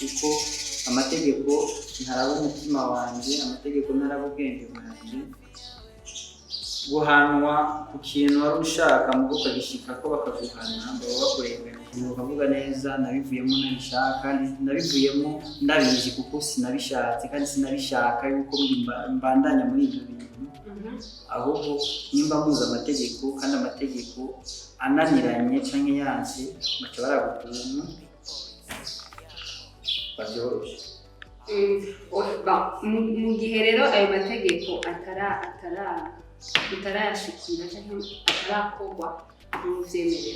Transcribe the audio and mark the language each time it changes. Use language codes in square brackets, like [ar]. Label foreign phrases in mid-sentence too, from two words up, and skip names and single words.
[rn] kuko amategeko ntaraba umutima wanjye amategeko ntaraba ubwenge bwanjye guhanwa ku kintu wari ushaka mu ukagishika ko bakaguhana baba bakurengera ukavuga neza nabivuyemo nabishaka kandi nabivuyemo ndabizi kuko sinabishatse kandi sinabishaka yuko mbandanya muri ibyo bintu ahubwo nimba muza amategeko kandi amategeko ananiranye canke yanse baca baragutuma babyoroshye mu gihe rero ayo mategeko utarayashikira cyangwa atarakorwa ntibyemerewe